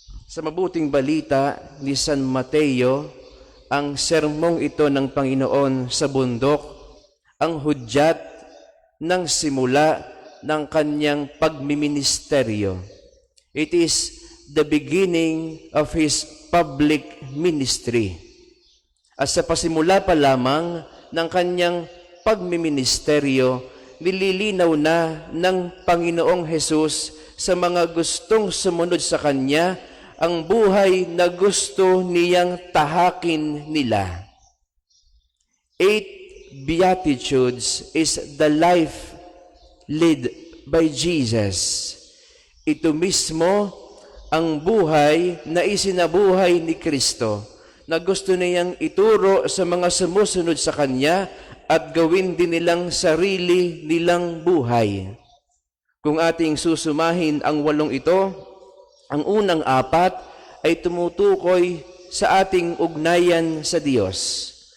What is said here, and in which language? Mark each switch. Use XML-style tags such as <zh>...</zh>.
<tl>Sa mabuting balita ni San Mateo, ang sermong ito ng Panginoon sa bundok ang hudyat ng simula ng kanyang pagmiministeryo.</tl> <en>It is the beginning of his public ministry.</en> <tl>At sa pasimula pa lamang ng kanyang pagmiministeryo, nililinaw na ng Panginoong Hesus sa mga gustong sumunod sa Kanya ang buhay na gusto niyang tahakin nila.</tl> <en>8 Beatitudes is the life led by Jesus.</en> <tl>Ito mismo ang buhay na isinabuhay ni Kristo na gusto niyang ituro sa mga sumusunod sa Kanya at gawin din nilang sarili nilang buhay. Kung ating susumahin ang 8 ito, ang unang 4 ay tumutukoy sa ating ugnayan sa Diyos.</tl>